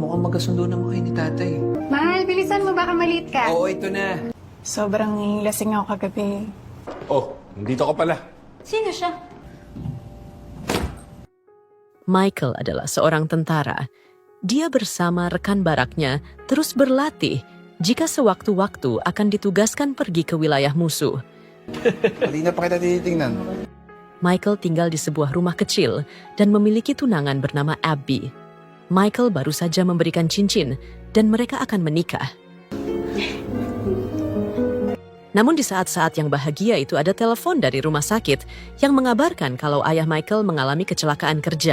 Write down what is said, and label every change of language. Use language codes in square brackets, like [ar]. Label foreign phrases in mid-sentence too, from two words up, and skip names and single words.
[tl] magkasundo naman kayo ni tatay. Mahal, bilisan mo, baka maliit ka. Oo, ito na. Sobrang lasing ako kagabi. Oh, nandito ka pala. Sino siya? [id] Michael adalah seorang tentara. Dia bersama rekan baraknya terus berlatih jika sewaktu-waktu akan ditugaskan pergi ke wilayah musuh. [tl] Kanina pa kita tinitingnan. [id] Michael tinggal di sebuah rumah kecil dan memiliki tunangan bernama Abby. Michael baru saja memberikan cincin dan mereka akan menikah. Namun di saat-saat yang bahagia itu ada telepon dari rumah sakit yang mengabarkan kalau ayah Michael mengalami kecelakaan kerja.